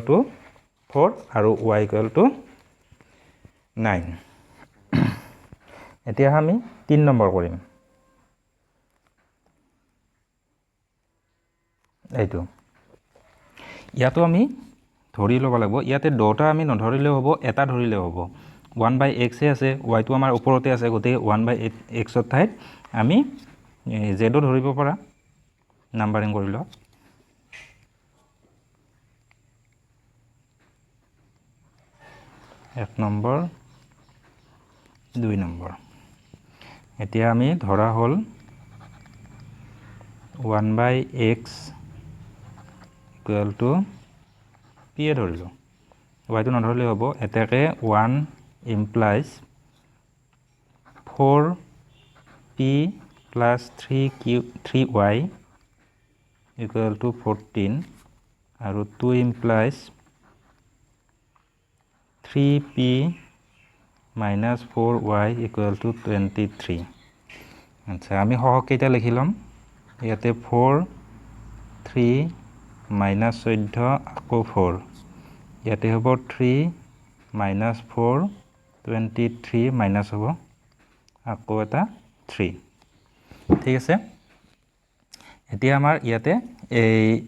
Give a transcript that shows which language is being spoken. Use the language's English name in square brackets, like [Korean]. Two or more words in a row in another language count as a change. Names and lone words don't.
[Assamese] 4 আৰু y 9 এতিয়া আমি 3 নম্বৰ কৰিম এইটো ইয়াতো আমি ধৰি ল'ব লাগিব ইয়াতে দুটা আমি নধৰিলেও হ'ব এটা ধৰিলেও হ'ব 1/x আছে y টো আমাৰ ওপৰতে আছে গতিকে 1/x ৰ ঠাইত আমি z ও ধৰিব পৰা নাম্বাৰিং কৰি লওঁ 1 নম্বৰ 2 নম্বৰ এতিয়া আমি ধৰা হ'ল 1/x [English] equal to [Assamese] p এ ধৰিলোঁ y টো নধৰিলে হ'ব এটাকে 1 implies [English] 4p plus 3y equal to 14 [Assamese] আৰু [English] 2 implies 3p minus 4y equal to 23 [Assamese] আচ্ছা আমি সহকেইটা লিখি ল'ম ইয়াতে 4 3 minus 14 আকৌ 4 ইয়াতে হ'ব 3 minus 4 23 minus হ'ব আকৌ এটা 3 ঠিক আছে এতিয়া আমাৰ ইয়াতে এই